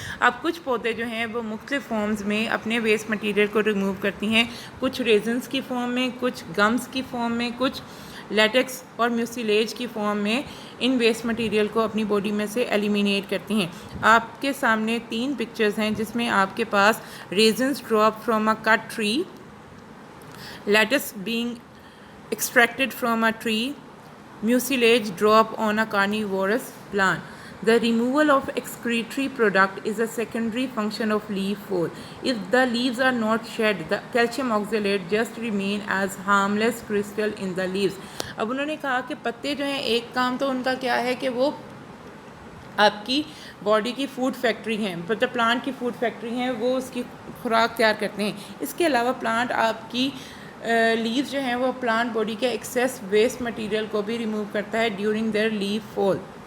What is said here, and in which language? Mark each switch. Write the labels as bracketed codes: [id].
[ur] اب کچھ پودے جو ہیں وہ مختلف فارمز میں اپنے ویسٹ مٹیریل کو ریموو کرتی ہیں, کچھ ریزنس کی فارم میں, کچھ گمز کی فارم میں, کچھ لیٹکس اور میوسیلیج کی فارم میں ان ویسٹ مٹیریل کو اپنی باڈی میں سے ایلیمینیٹ کرتی ہیں. آپ کے سامنے 3 پکچرز ہیں جس میں آپ کے پاس [en] Resins drop from a cut tree, latex being extracted from a tree, mucilage drop on a carnivorous plant. The removal of excretory product is a secondary function of leaf fall. If the leaves are not shed, the calcium oxalate just remain as harmless crystal in the leaves. [ur] اب انہوں نے کہا کہ پتے جو ہیں ایک کام تو ان کا کیا ہے کہ وہ آپ کی باڈی کی فوڈ فیکٹری ہیں, مطلب پلانٹ کی فوڈ فیکٹری ہیں, وہ اس کی خوراک تیار کرتے ہیں. اس کے علاوہ پلانٹ آپ کی لیوز جو ہیں وہ پلانٹ باڈی کے ایکسیس ویسٹ مٹیریل کو بھی ریموو کرتا ہے [en] During their leaf fall.